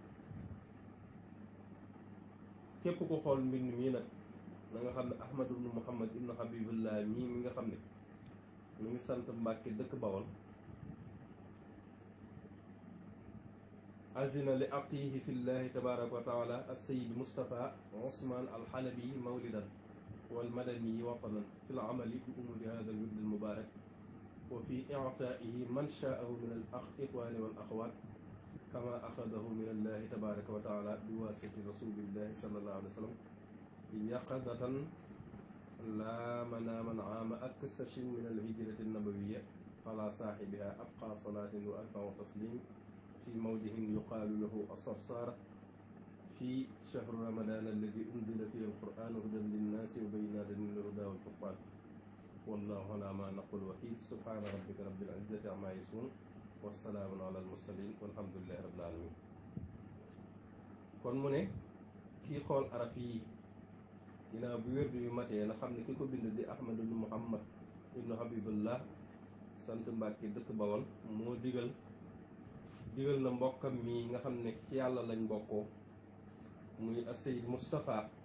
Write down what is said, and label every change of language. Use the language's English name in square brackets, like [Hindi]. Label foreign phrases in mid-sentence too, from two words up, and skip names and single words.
[Wolof] képp ku xool mbind mii nag na nga xam ne Ahmad ibnu Muhammad ibnu Habiballah mii mi nga xam ne mu ngi sant Mbàkke dëkk bawal [Arabic] أذن لأخيه في الله تبارك وتعالى السيد مصطفى عثمان الحلبي مولدا والمدني وطنا في العمل بأمور هذا الورد المبارك وفي إعطائه من شاءه من الإخوان والأخوات كما أخذه من الله تبارك وتعالى بواسطة رسول الله صلى الله عليه و سلم يقظة لا مناما عام أكشش من الهجرة النبوية على صاحبها أبقى صلاة وأرفع تسليم في موضع يقال له الصرصار في شهر رمضان الذي أنزل فيه القرآن هدى للناس وبينات من الهدى والفرقان والله على ما نقول وكيل سبحان ربك رب العزة عما يصفون والسلام على المرسلين والحمد لله رب العالمين. [Wolof] kon mu ne kii xool araf yi ginnaaw bi wérdu yu matee na xam ne ki ko bind di Ahmad ibnu Muhammad ibnu Habiballah sant Mbàkke dëkk Bawol moo digal na mbokkam mi nga xam ne ci yàlla lañ bokkoo muy as-Sayyid Mustafa